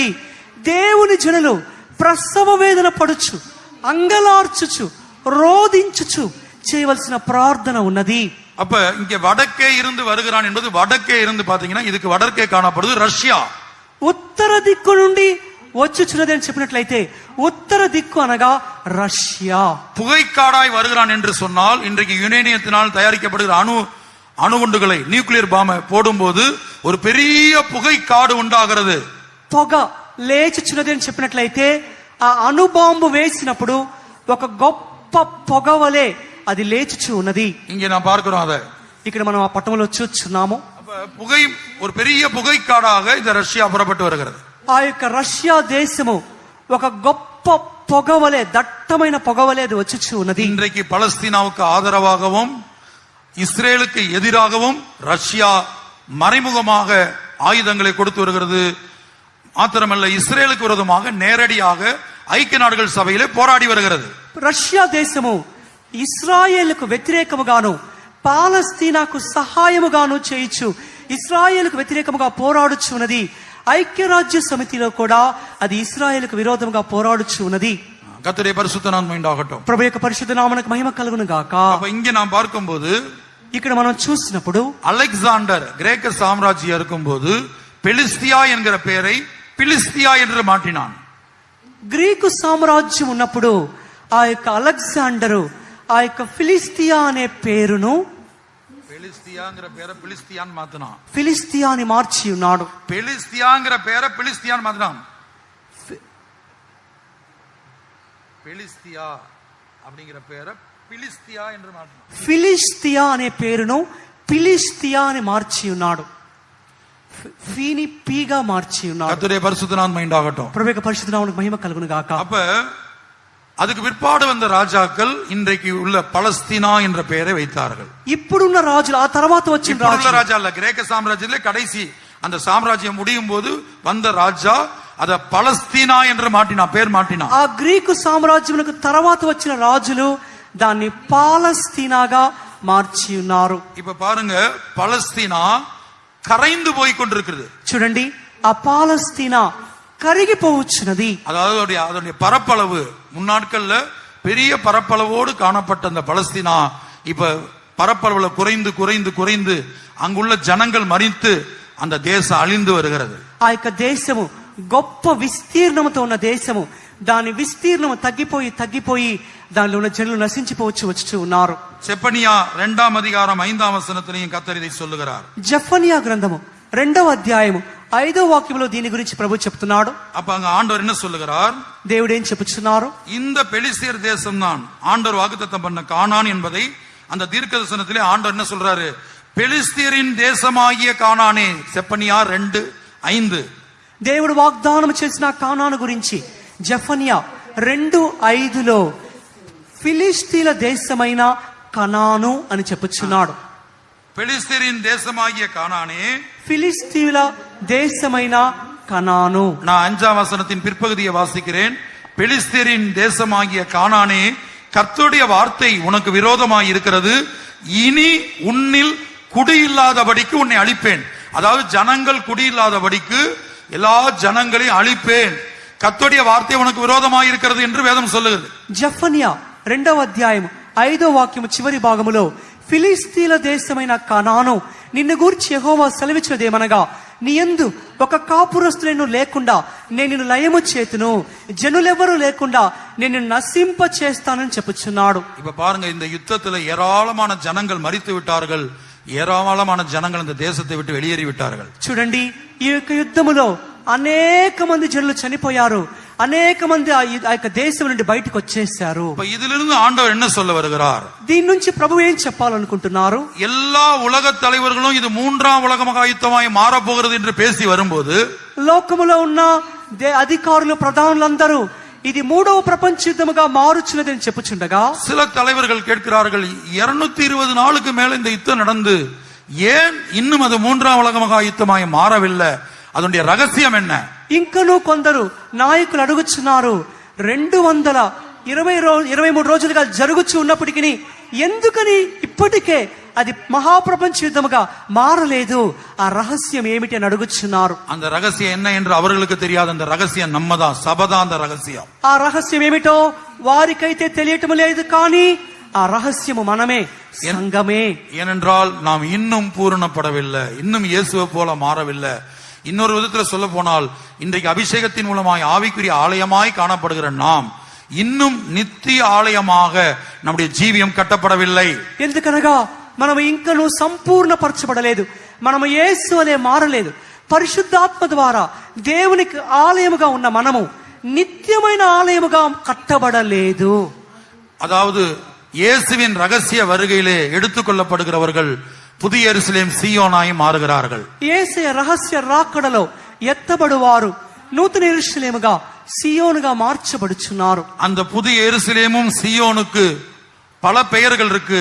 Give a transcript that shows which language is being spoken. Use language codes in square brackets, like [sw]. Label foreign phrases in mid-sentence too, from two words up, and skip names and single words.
[te] దేవుని జనులు ప్రసవ వేదన పడుచు, అంగలార్చుచు, రోదించుచు చేయవలసిన ప్రార్థన ఉన్నది. [ta] அப்ப இங்க வடக்கே இருந்து வருகிறான் என்பது வடக்கே இருந்து பாத்தீங்கன்னா இதுக்கு வடக்கே காணப்படுது ரஷ்யா. [te] ఉత్తర దిక్కు నుండి వచ్చుచున్నది అని చెప్పినట్లయితే ఉత్తర దిక్కు అనగా రష్యా. [ta] புகைக்காடாய் வருகிறான் என்று சொன்னால் இன்றைக்கு யுரேனியத்தினால் தயாரிக்கப்படுகிற அணுகுண்டுகளை [en] nuclear bomb [ta] போடும்போது ஒரு பெரிய புகைக்காடு உண்டாகிறது. [te] పొగ లేచుచున్నది అని చెప్పినట్లయితే ఆ అణుబాంబు వేసినప్పుడు ఒక గొప్ప పొగవలే అది లేచుచు ఉన్నది. [ta] இங்க நான் பார்க்கிறோம் அதை. [te] ఇక్కడ మనం ఆ పట్టణంలో చూస్తున్నాము. [ta] அப்ப புகை ஒரு பெரிய புகைக்காடாக இந்த ரஷ்யா புறப்பட்டு வருகிறது. [te] ఆ యొక్క రష్యా దేశము ఒక గొప్ప పొగవలే, దట్టమైన పొగవలే అది వచ్చుచు ఉన్నది. [ta] இன்றைக்கு பலஸ்தீனாவுக்கு ஆதரவாகவும் இஸ்ரேலுக்கு எதிராகவும் ரஷ்யா மறைமுகமாக ஆயுதங்களை கொடுத்து வருகிறது. மாத்திரமல்ல, இஸ்ரேலுக்கு விரோதமாக நேரடியாக ஐக்கிய நாடுகள் சபையிலே போராடி வருகிறது. [te] రష్యా దేశము ఇస్రాయేలుకు వ్యతిరేకముగాను పాలస్తీనాకు సహాయముగాను చేయుచు ఇస్రాయేలుకు వ్యతిరేకముగా పోరాడుచు ఉన్నది. ఐక్యరాజ్య సమితిలో కూడా అది ఇస్రాయేలుకు విరోధముగా పోరాడుచు ఉన్నది. [ta] கர்த்தருடைய பரிசுத்த நாமம் உண்டாகட்டும். [te] ప్రభు యొక్క పరిశుద్ధ నామమునకు మహిమ కలుగును గాక. [ta] அப்ப இங்க நாம் பார்க்கும்போது [te] ఇక్కడ మనం చూసినప్పుడు [ta] அலெக்சாண்டர் கிரேக்க சாம்ராஜ்யம் இருக்கும்போது பெலிஸ்தியா என்கிற பெயரை பிலிஸ்தியா என்று மாற்றினான். [te] గ్రీకు సామ్రాజ్యం ఉన్నప్పుడు ఆ యొక్క అలెగ్జాండరు ఆ యొక్క ఫిలిస్తియా అనే పేరును [ta] பெலிஸ்தியாங்கிற பேரை பிலிஸ்தியான்னு மாத்தினான். [te] ఫిలిస్తియా అని మార్చి ఉన్నాడు. [ta] பெலிஸ்தியாங்கிற பேரை பிலிஸ்தியான்னு மாத்தினான். பெலிஸ்தியா அப்படிங்கிற பேரை பிலிஸ்தியா என்று மாற்றினான். [te] ఫిలిస్తియా అనే పేరును పిలిస్తియా అని మార్చి ఉన్నాడు. ఫీని పీగా మార్చి ఉన్నాడు. [ta] கர்த்தருடைய பரிசுத்த நாமம் உண்டாகட்டும். [te] ప్రభు యొక్క పరిశుద్ధ నామమునకు మహిమ కలుగును గాక. [ta] அப்ப அதுக்கு பிற்பாடு வந்த ராஜாக்கள் இன்றைக்கு உள்ள பலஸ்தீனா என்ற பெயரை வைத்தார்கள். [te] ఇప్పుడున్న రాజులు, ఆ తర్వాత వచ్చిన రాజులు, [ta] ராஜா இல்ல, கிரேக்க சாம்ராஜ்யத்திலே கடைசி அந்த சாம்ராஜ்யம் முடியும் போது வந்த ராஜா அத பலஸ்தீனா என்று மாற்றினான், பேர் மாற்றினான். [te] ఆ గ్రీకు సామ్రాజ్యమునకు తర్వాత వచ్చిన రాజులు దాన్ని పాలస్తీనాగా మార్చి ఉన్నారు. [ta] இப்ப பாருங்க, பலஸ்தீனா கரைந்து போய் கொண்டிருக்கிறது. [te] చూడండి, ఆ పాలస్తీనా కరిగిపోవచ్చున్నది. [ta] அதாவது அதோடைய பரப்பளவு முன்னாட்கள்ல பெரிய பரப்பளவோடு காணப்பட்ட அந்த பலஸ்தீனா இப்ப பரப்பளவுல குறைந்து குறைந்து குறைந்து அங்குள்ள ஜனங்கள் மரித்து அந்த தேசம் அழிந்து வருகிறது. [te] ఆ యొక్క దేశము గొప్ప విస్తీర్ణముతో ఉన్న దేశము, దాని విస్తీర్ణము తగ్గిపోయి తగ్గిపోయి దానిలో ఉన్న జనులు నశించిపోవచ్చు ఉన్నారు. [ta] செப்பனியா 2 அதிகாரம் 5 வசனத்திலையும் கர்த்தர் இதை சொல்லுகிறார். [te] జెఫన్యా గ్రంథము 2వ అధ్యాయము 5వ వాక్యంలో దీని గురించి ప్రభు చెప్తున్నాడు. [ta] அப்ப அங்க ஆண்டவர் என்ன சொல்லுகிறார்? [te] దేవుడు ఏం చెప్పుచున్నారు? [ta] இந்த பெலிஸ்தியர் தேசம் தான் ஆண்டவர் வாக்குத்தத்தம் பண்ண கானான் என்பதை அந்த தீர்க்கதரிசனத்திலே ஆண்டவர் என்ன சொல்றாரு? பெலிஸ்தியரின் தேசமாகிய கானானே. செப்பனியா 2:5. [te] దేవుడు వాగ్దానం చేసిన కానాను గురించి జెఫన్యా 2:5లో ఫిలిష్తీల దేశమైన కనాను అని చెప్పుచున్నాడు. [ta] பெலிஸ்தியரின் தேசமாகிய கானானே, [te] ఫిలిష్తీల దేశమైన కనాను. [ta] நான் 5ஆம் வசனத்தின் பிற்பகுதியை வாசிக்கிறேன். பெலிஸ்தியரின் தேசமாகிய கானானே, கர்த்தருடைய வார்த்தை உனக்கு விரோதமாய் இருக்கிறது. இனி உன்னில் குடியில்லாதபடிக்கு உன்னை அழிப்பேன். அதாவது ஜனங்கள் குடியில்லாதபடிக்கு எல்லா ஜனங்களையும் அழிப்பேன். கர்த்தருடைய வார்த்தை உனக்கு விரோதமாய் இருக்கிறது என்று வேதம் சொல்லுகிறது. [te] జెఫన్యా 2వ అధ్యాయం 5వ వాక్యం చివరి భాగములో ఫిలిస్తీల దేశమైన కనాను నిన్ను గూర్చి యెహోవా సెలవిచ్చినదేమనగా, నీ యందు ఒక కాపురస్తులను లేకుండా నేను నిన్ను లయము చేతును, జనులెవరూ లేకుండా నేను నిన్ను నశింప చేస్తానని చెప్పుచున్నాడు. [ta] இப்ப பாருங்க, இந்த யுத்தத்துல ஏராளமான ஜனங்கள் மரித்து விட்டார்கள். ஏராளமான ஜனங்கள் இந்த தேசத்தை விட்டு வெளியேறி விட்டார்கள். [te] చూడండి, ఈ యొక్క యుద్ధములో అనేక మంది జనులు చనిపోయారు. అనేక మంది ఆ యొక్క దేశం నుండి బయటకు వచ్చేసారు. [ta] இப்ப இதிலிருந்து ஆண்டவர் என்ன சொல்ல வருகிறார்? [te] దీని నుంచి ప్రభు ఏం చెప్పాలనుకుంటున్నారు? [ta] எல்லா உலக தலைவர்களும் இது 3ஆம் உலக மகாயுத்தமாய் மாறப்போகிறது என்று பேசி வரும்போது, [te] లోకములో ఉన్న అధికారులు ప్రధానులందరూ ఇది 3వ ప్రపంచ యుద్ధముగా మారుచున్నదని చెప్పుచుండగా, [ta] சில தலைவர்கள் கேட்கிறார்கள், 220 நாளுக்கு மேல இந்த யுத்தம் நடந்து ஏன் இன்னும் அது 3ஆம் உலக மகாயுத்தமாய் மாறவில்லை? அதனுடைய ரகசியம் என்ன? [te] ఇంకనూ కొందరు నాయకులు అడుగుచున్నారు, 223 రోజులుగా జరుగుచు ఉన్నప్పటికీ ఎందుకని ఇప్పటికే అది మహాప్రపంచ యుద్ధముగా మారలేదు? ఆ రహస్యం ఏమిటి అని అడుగుచున్నారు. [ta] அந்த ரகசியம் என்ன என்று அவர்களுக்கு தெரியாது. அந்த ரகசியம் நம்மதான், சபதான் அந்த ரகசியம். [te] ఆ రహస్యం ఏమిటో వారికైతే తెలియటం లేదు, కానీ ఆ రహస్యము మనమే, సంఘమే. [ta] ஏனென்றால் நாம் இன்னும் பூரணப்படவில்லை, இன்னும் இயேசுவை போல மாறவில்லை. இன்னொரு விதத்துல சொல்ல போனால், இன்றைக்கு அபிஷேகத்தின் மூலமாய் ஆவிக்குரிய ஆலயமாய் காணப்படுகிற நாம் இன்னும் நித்திய ஆலயமாக நம்முடைய ஜீவியம் கட்டப்படவில்லை. [te] ఎందుకనగా మనము ఇంకనూ సంపూర్ణపరచబడలేదు, మనము యేసు వలె మారలేదు. పరిశుద్ధాత్మ ద్వారా దేవునికి ఆలయముగా ఉన్న మనము నిత్యమైన ఆలయముగా కట్టబడలేదు. [ta] அதாவது இயேசுவின் ரகசிய வருகையிலே எடுத்துக்கொள்ளப்படுகிறவர்கள் புதிய எருசலேம் சீயோனாய் மாறுகிறார்கள். [te] యేసయ్య రహస్య రాకడలో ఎత్తబడువారు నూతన యెరూషలేముగా సియోనుగా మార్చబడుచున్నారు. [ta] அந்த புதிய எருசலேமும் சீயோனுக்கு பல பெயர்கள் இருக்கு.